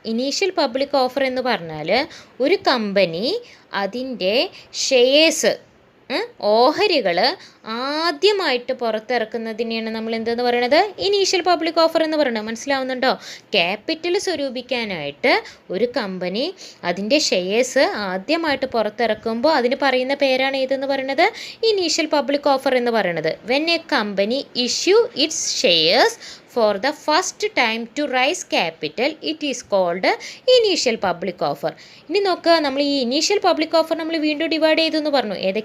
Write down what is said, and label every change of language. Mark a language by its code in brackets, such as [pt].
[ml] Initial public offer എന്ന് പറഞ്ഞാൽ ഒരു കമ്പനി അതിൻ്റെ ഷെയർസ്, ഓഹരികൾ ആദ്യമായിട്ട് പുറത്തിറക്കുന്നതിനെയാണ് നമ്മൾ എന്തെന്ന് പറയുന്നത്, ഇനീഷ്യൽ പബ്ലിക് ഓഫർ എന്ന് പറയുന്നത്. മനസ്സിലാവുന്നുണ്ടോ? ക്യാപിറ്റൽ സ്വരൂപിക്കാനായിട്ട് ഒരു കമ്പനി അതിൻ്റെ ഷെയർസ് ആദ്യമായിട്ട് പുറത്തിറക്കുമ്പോൾ അതിന് പറയുന്ന പേരാണ് ഏതെന്ന് പറയുന്നത്, ഇനീഷ്യൽ പബ്ലിക് ഓഫർ എന്ന് പറയുന്നത്. [en] When a company issue its shares for the first time to raise capital, it is called initial public offer. [ml] ഇനി നോക്കുക, നമ്മൾ ഈ ഇനീഷ്യൽ പബ്ലിക് ഓഫർ നമ്മൾ വീണ്ടും ഡിവൈഡ് ചെയ്തെന്ന് പറഞ്ഞു.